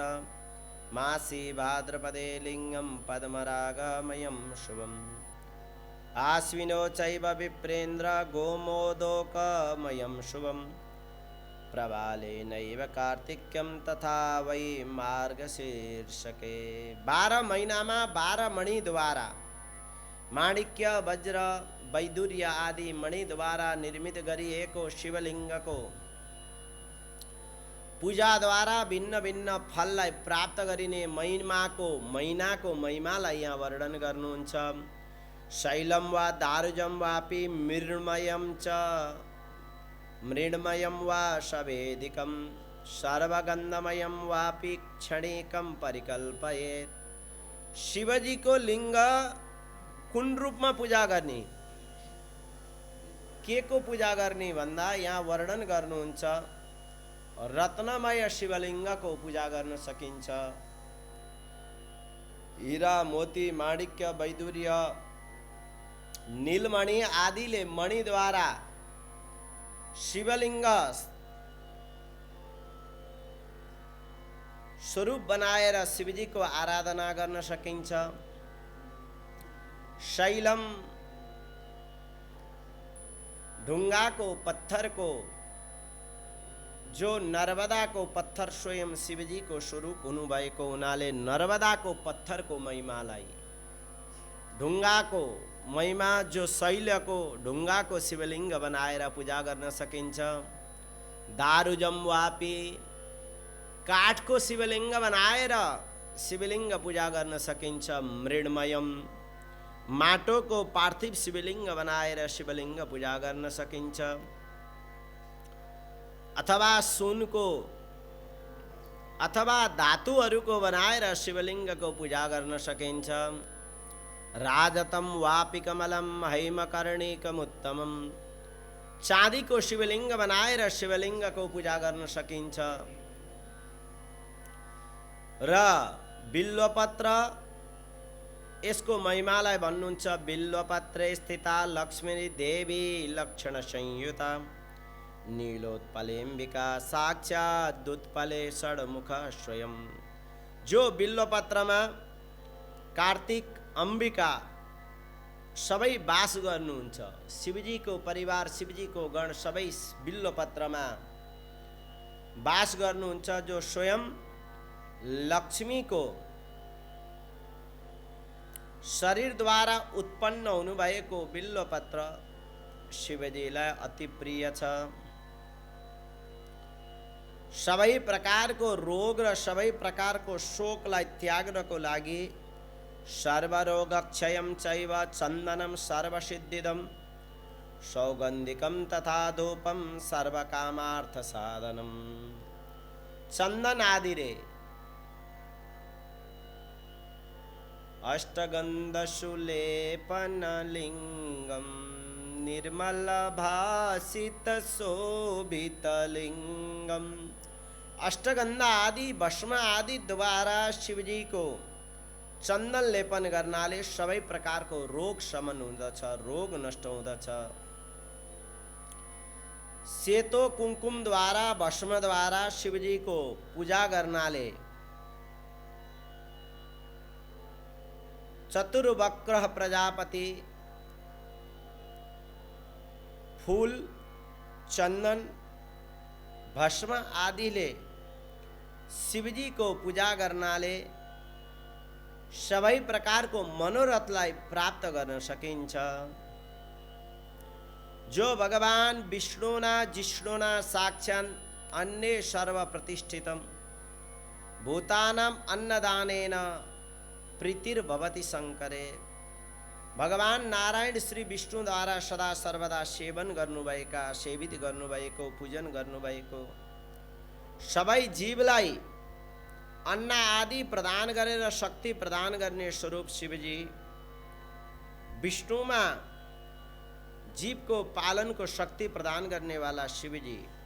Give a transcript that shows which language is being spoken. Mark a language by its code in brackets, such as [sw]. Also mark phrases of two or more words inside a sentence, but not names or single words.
[sa] मासी भाद्रपदे लिंगं पद्मरागमयं शुभम्। आश्विनो चैव विप्रेन्द्र गोमोदकमयं शुभम्। प्रवाले नैव कार्तिक्यं तथा वै मार्गशीर्षके। [ne] 12 महीनामा 12 मणि द्वारा माणिक्य, वज्र, वैदुर्य आदि मणि द्वारा निर्मित गरिएको शिवलिंग को पूजा द्वारा भिन्न भिन्न फललाई प्राप्त गरिने महिमाको महिमालाई यहाँ वर्णन गर्नुहुन्छ। [sa] शैलम वा दारुजम वापि मृण्मयं च मृण्मयं वा सवेदिकं सर्वगंधमयं वापि क्षणिकं परिकल्पयेत्। [ne] शिवजी को लिंग कुन रूपमा पूजा गर्ने, के को पूजा गर्ने भन्दा यहाँ वर्णन गर्नुहुन्छ रत्नमय शिवलिंग को पूजा गर्न सकिन्छ। हीरा, मोती, माणिक्य, वैदुर्य, नीलमणि आदिले मणि द्वारा शिवलिंग स्वरूप बनाएर शिवजी को आराधना गर्न सकिन्छ। शैलम ढुंगा को, पत्थर को, जो नर्मदा को पत्थर स्वयं शिवजी को स्वरूप हुनुभएको हुनाले नर्मदा को पत्थर को महिमालाई, ढुंगा को महिमा जो शैल को ढुंगा को शिवलिंग बनाएर पूजा गर्न सकिन्छ। [sa] दारुजम वापि [ne] काठ को शिवलिंग बनाएर शिवलिंग पूजा गर्न सकिन्छ। मृण्मयम माटो को पार्थिव शिवलिंग बनाएर शिवलिंग पूजा गर्न सकिन्छ। अथवा सुन को अथवा धातुहरूको बनाएर शिवलिंग को पूजा गर्न सकिन्छ। [sa] राजतम वापि कमलम हैमकर्णिकम उत्तमम [ne] चांदी को शिवलिंग बनाएर शिवलिंग को पूजा गर्न सकिन्छ। र बिल्वपत्र, यसको महिमालाई भन्नुहुन्छ [sa] बिल्वपत्रे स्थिता लक्ष्मी देवी लक्षण संयुता नीलोत्पलेम्बिका साक्षात् दुत्पले षड्मुख स्वयं। [ne] जो बिल्वपत्रमा कार्तिक अंबिका सबै वास गर्नुहुन्छ, शिवजी को परिवार, शिवजी को गण सबै बिल्वपत्रमा वास गर्नुहुन्छ। जो स्वयं लक्ष्मी को शरीर द्वारा उत्पन्न हुनुभएको बिल्वपत्र शिवजीलाई अति प्रिय छ। सबै प्रकारको रोग र सबै प्रकारको शोकलाई त्याग्नको लागि [sa] सर्वरोगक्षयं चैव चन्दनं सर्वसिद्धिदं सौगन्धिकं तथा धूपं सर्वकामार्थ साधनम्। चन्दन आदि रे अष्टगन्धसुलेपनलिङ्गं निर्मलभासितशोभितलिङ्गम्। [ne] अष्टगंधा आदि भस्म आदि द्वारा शिवजी को चन्दन लेपन गर्नाले सबै प्रकारको रोग शमन हुँदछ, रोग नष्ट हुँदछ। सेतो कुंकुम द्वारा, भस्म द्वारा शिवजी को पूजा गर्नाले चतुर्वक्र प्रजापति फूल चंदन भस्म आदिले शिवजी को पूजा गर्नाले सबै प्रकारको मनोरथलाई प्राप्त गर्न सकिन्छ। [sa] जो भगवान विष्णुना जिष्णुना साक्षात् अन्ये सर्व प्रतिष्ठितम भूतानां अन्नदानेन प्रीतिर्भवति शंकरे। [ne] भगवान नारायण श्री विष्णु द्वारा सदा सर्वदा सेवन गर्नुभएका, सेवित गर्नुभएको, पूजन गर्नुभएको सबै जीवलाई अन्न आदि प्रदान गरेर शक्ति प्रदान गर्ने स्वरूप शिवजी, विष्णुमा जीवको पालनको शक्ति प्रदान गर्ने वाला शिवजी,